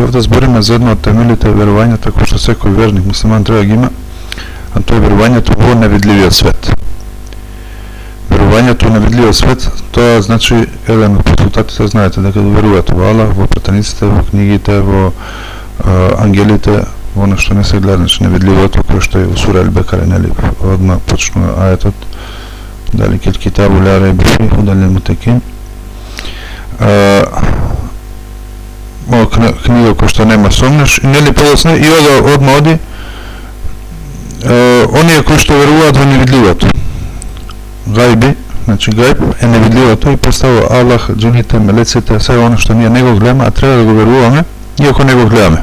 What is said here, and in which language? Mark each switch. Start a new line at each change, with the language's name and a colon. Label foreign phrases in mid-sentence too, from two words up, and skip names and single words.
Macedonian: Овде збориме за едно од темелите верувањата кои што секој верник муслиман треба да ги има, а тоа е верувањето во невидливиот свет. Верувањето во невидливиот свет, тоа значи еден од постулатите, знаете дека верувате во Аллах, во пратениците, во книгите, во ангелите, во она што не се гледа, значи невидливото, кој што е во сура Ал-Бекара, нели, одма почнува аетот.
Arabic: ذلك الكتاب لا ريب فيه هدى للمتقين.
Macedonian: книга која што нема сомнеш, и нели подоцна и одма оди оние кои што веруваат во невидливото. Гајби, значи гајб е невидливото и представува Аллах, џините, мелеците, се оно што ние не го гледаме, а треба да го веруваме, иако не го гледаме.